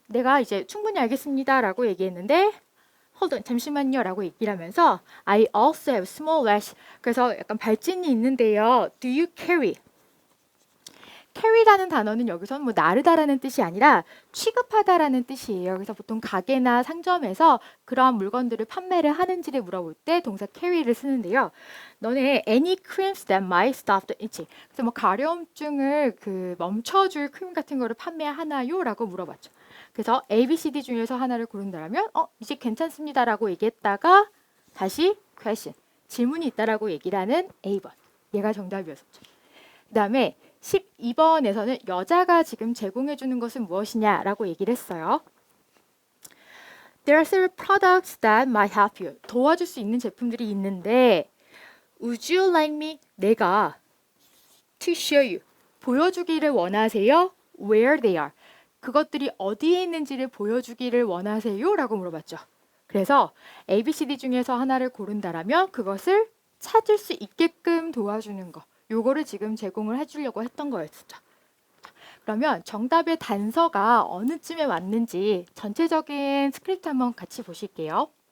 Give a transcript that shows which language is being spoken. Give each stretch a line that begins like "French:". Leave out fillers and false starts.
Korean: 내가 이제 충분히 알겠습니다 라고 얘기했는데
English: hold on,
Korean: 잠시만요 라고 얘기를 하면서
English: I also have small rash.
Korean: 그래서 약간 발진이 있는데요.
English: Do you carry?
Korean: carry라는 단어는 여기서는 뭐 나르다라는 뜻이 아니라 취급하다라는 뜻이에요. 그래서 보통 가게나 상점에서 그러한 물건들을 판매를 하는지를 물어볼 때 동사 carry를 쓰는데요. 너네
English: any creams that might stop the itching.
Korean: 그래서 뭐 가려움증을 멈춰줄 크림 같은 거를 판매하나요? 라고 물어봤죠. 그래서 A, B, C, D 중에서 하나를 고른다면 이제 괜찮습니다라고 얘기했다가 다시 question, 질문이 있다라고 얘기를 하는 A번. 얘가 정답이었었죠. 그 다음에 12번에서는 여자가 지금 제공해 주는 것은 무엇이냐라고 얘기를 했어요.
English: There are several products that might help you.
Korean: 도와줄 수 있는 제품들이 있는데
English: Would you like me?
Korean: 내가
English: to show you.
Korean: 보여주기를 원하세요?
English: Where they are.
Korean: 그것들이 어디에 있는지를 보여주기를 원하세요? 라고 물어봤죠. 그래서 A, B, C, D 중에서 하나를 고른다라면 그것을 찾을 수 있게끔 도와주는 거. 요거를 지금 제공을 해주려고 했던 거였죠. 그러면 정답의 단서가 어느쯤에 왔는지 전체적인 스크립트 한번 같이 보실게요.